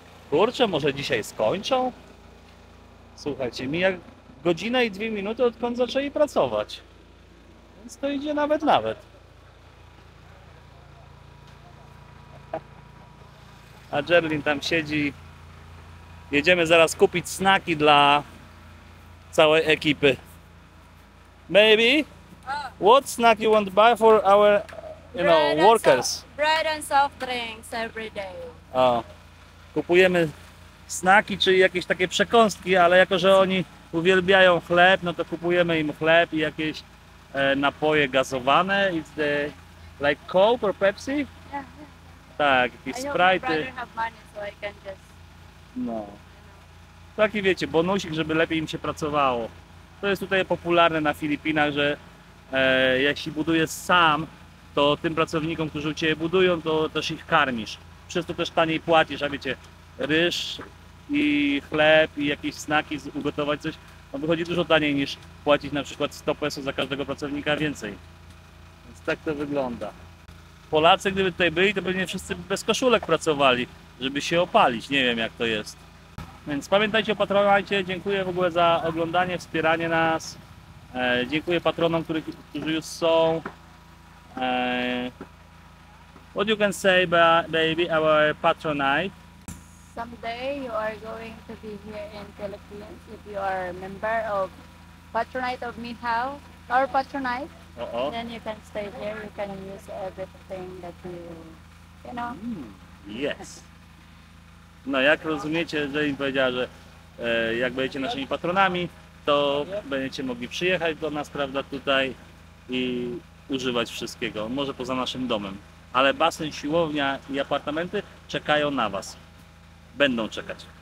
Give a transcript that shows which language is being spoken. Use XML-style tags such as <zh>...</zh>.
<pl>Kurczę, może dzisiaj skończą? Słuchajcie, mija godzina i 2 minuty, odkąd zaczęli pracować. Więc to idzie nawet. A Jerlin tam siedzi. Jedziemy zaraz kupić snaki dla całej ekipy.</pl> <en>Baby, what snack you want to buy for our, workers? Bread and soft drinks every day.</en> <pl>O, kupujemy snaki, czyli jakieś takie przekąski, ale jako że oni uwielbiają chleb, no to kupujemy im chleb i jakieś napoje gazowane.</pl> <en>It's the like Coke or Pepsi? Yeah.</en> <pl>Tak, jakieś</pl> <en>I know my</en> <pl>Sprite'y.</pl> <en>brother have money, so I can just, No.</en> <pl>Taki wiecie, bonusik, żeby lepiej im się pracowało. To jest tutaj popularne na Filipinach, że jeśli budujesz sam, to tym pracownikom, którzy u Ciebie budują, to też ich karmisz. Przez to też taniej płacisz, a wiecie, ryż i chleb i jakieś snaki, ugotować coś, no wychodzi dużo taniej niż płacić na przykład 100 peso za każdego pracownika więcej. Więc tak to wygląda. Polacy, gdyby tutaj byli, to pewnie wszyscy bez koszulek pracowali, żeby się opalić. Nie wiem, jak to jest. Więc pamiętajcie o Patronite. Dziękuję w ogóle za oglądanie, wspieranie nas. Dziękuję patronom, którzy już są.</pl> <en>What you can say, baby, our Patronite? someday you are going to be here in Philippines if you are a member of Patronite of Minhao or Patronite. O. Then you can stay there. You can use everything that you know. Yes.</en> <pl>No jak rozumiecie, że im powiedziała, że jak będziecie naszymi patronami, to będziecie mogli przyjechać do nas, prawda, tutaj i używać wszystkiego, może poza naszym domem. Ale basen, siłownia i apartamenty czekają na Was. Będą czekać.</pl>